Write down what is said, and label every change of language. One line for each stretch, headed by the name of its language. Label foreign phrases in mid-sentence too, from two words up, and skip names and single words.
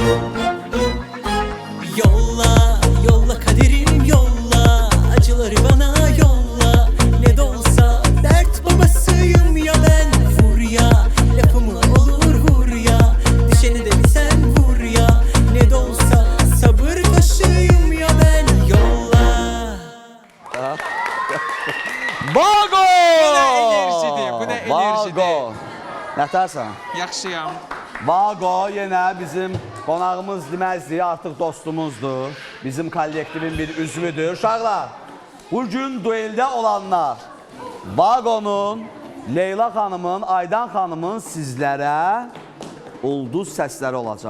Turkish: Yolla, yolla kaderim yolla, acıları bana yolla. Ne de olsa dert babasıyım ya ben. Vur ya, lafımı olur vur ya. Düşeni de bir sen vur ya. Ne de olsa sabır taşıyım ya ben. Yolla. Vago!
Azerbaijani: Bu nə enerjidir, bu nə enerjidir. Vago. Nətərsən? Yaxşıyam. Vago yenə bizim qonağımız deməzdi, artıq dostumuzdur. Bizim kollektivin bir üzvüdür. Uşaqlar, bugün dueldə olanlar Vago'nun, Leyla xanımın, Aydan xanımın sizlərə ulduz səsləri olacaq.